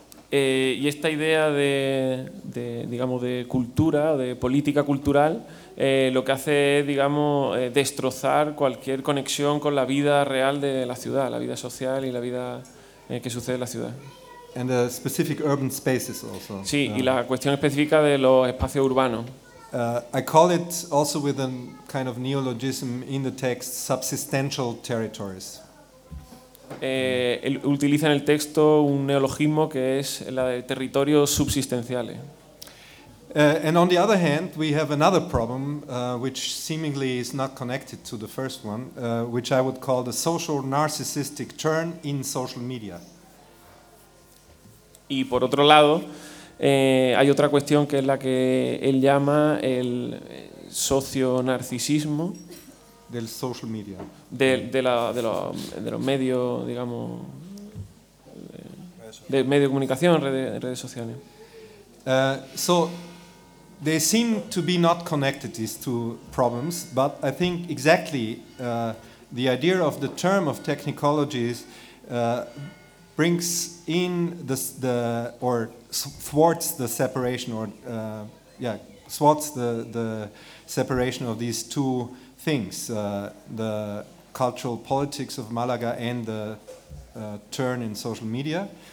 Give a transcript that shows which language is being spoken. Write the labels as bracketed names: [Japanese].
[Spanish] Y esta idea de digamos de cultura, de política cultural, lo que hace es, digamos, destrozar cualquier conexión con la vida real de la ciudad, la vida social y la vida que sucede en la ciudad. [English] And the specific urban spaces also. [Spanish] Sí, y la cuestión específica de los espacios urbanos. [English] I call it also with a kind of neologism in the text, subsistential territories. [Spanish] utiliza en el texto un neologismo que es la de territorios subsistenciales. [English] And on the other hand, we have another problem which seemingly is not connected to the first one, which I would call the social narcissistic turn in social media. [Spanish] Y por otro lado, hay otra cuestión que es la que él llama el socio-narcisismo del social media, de los medios, digamos, de medios de comunicación, redes sociales. [English] So they seem to be not connected, these two problems, but I think exactly the idea of the term of technologies brings in or thwarts the separation the separation of these two things, the cultural politics of Malaga and the turn in social media.